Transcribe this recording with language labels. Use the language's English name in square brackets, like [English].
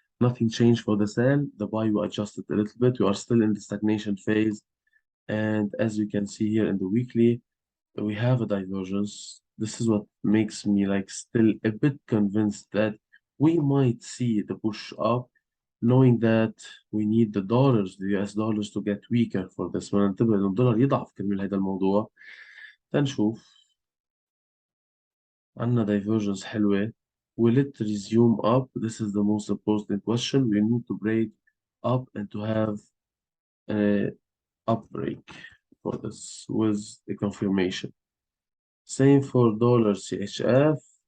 [English] Nothing changed for the sell. The buy we adjusted a little bit. We are still in the stagnation phase. And as you can see here in the weekly, we have a divergence. This is what makes me like still a bit convinced that we might see the push up, knowing that we need the dollars, the US dollars to get weaker for this. [Arabic] وننتبه إن الدولار يضعف كرمال هذا الموضوع. تنشوف عندنا divergence حلوة. [English] Will it resume up? This is the most important question. We need to break up and to have a up break for this with the confirmation. Same for dollar CHF.